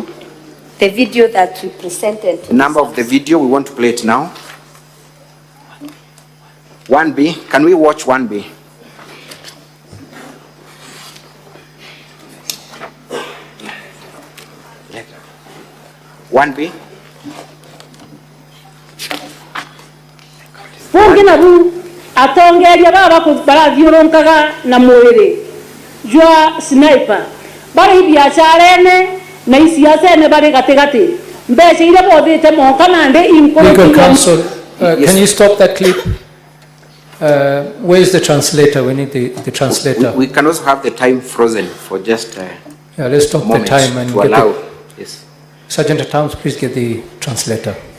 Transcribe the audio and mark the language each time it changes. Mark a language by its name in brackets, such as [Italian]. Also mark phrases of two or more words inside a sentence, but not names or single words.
[English] The video that we presented. The number of the video, we want to play it now. 1B, can we watch 1B? One B. [Meru] Fungina bu atongeria baba ko barathiuronkaga na mwiri jwa sniper bari biashara ene na isiasa ene bari gategate mbese ile bothite monka nande [English] Legal counsel, can you stop that clip? Where is the translator? We need the translator. We can also have the time frozen for just let's stop the time and to allow. Yes. Sergeant at Arms, please get the translator.